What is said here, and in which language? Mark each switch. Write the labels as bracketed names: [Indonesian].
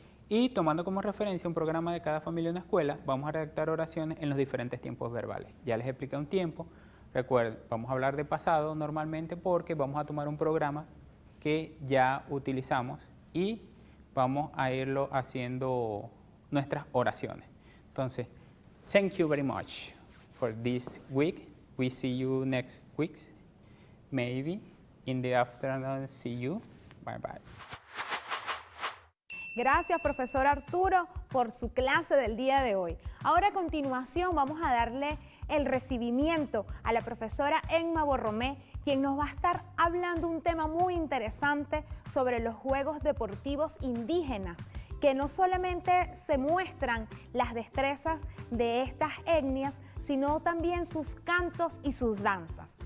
[Spanish] Y tomando como referencia un programa de cada familia en una escuela, vamos a redactar oraciones en los diferentes tiempos verbales. Ya les expliqué un tiempo. Recuerden, vamos a hablar de pasado normalmente porque vamos a tomar un programa que ya utilizamos y vamos a irlo haciendo nuestras oraciones. [English] Entonces, thank you very much for this week. We see you next week. Maybe in the afternoon, see you. Bye bye. [Spanish] Gracias, profesor Arturo, por su clase del día de hoy. Ahora a continuación vamos a darle el recibimiento a la profesora Emma Borromé, quien nos va a estar hablando un tema muy interesante sobre los juegos deportivos indígenas, que no solamente se muestran las destrezas de estas etnias, sino también sus cantos y sus danzas.